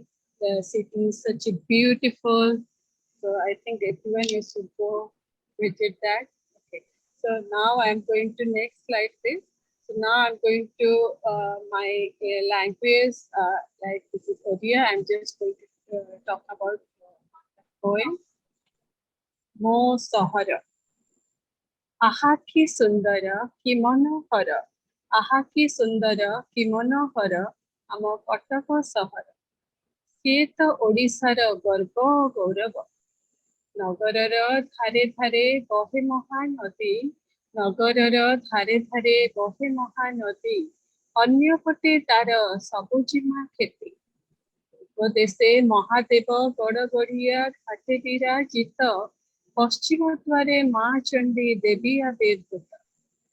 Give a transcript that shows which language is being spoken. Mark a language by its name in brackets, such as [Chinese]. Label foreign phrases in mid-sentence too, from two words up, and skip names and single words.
[English] The city is such a beautiful. So I think everyone needs to go visit that. Okay. So now I'm going to next slide, please. So now I'm going to my language, like this is Odia. I'm just going to talk about poem. [Odia] ମୋ ସହର. ଆହା କି ସୁନ୍ଦର କି ମନୋହର. ଆହା କି ସୁନ୍ଦର କି ମନୋହର. ଆମ କଟକ ସହର. ସିଏ ତ ଓଡ଼ିଶାର ଗର୍ବ ଗୌରବ। ନଗରର ଧାରେ ଧାରେ ବହେ ମହାନଦୀ, ନଗରର ଧାରେ ଧାରେ ବହେ ମହାନଦୀ, ଅନ୍ୟପଟେ ତାର ସବୁଜିମା କ୍ଷେତି। ଉପଦେଶେ ମହାଦେବ ବଡ଼ ବଢ଼ିଆ ଘାଟେ ବିରାଜିତ, ପଶ୍ଚିମ ଦ୍ୱାରେ ମା ଚଣ୍ଡୀ ଦେବୀ ଆବିର୍ଭୂତ।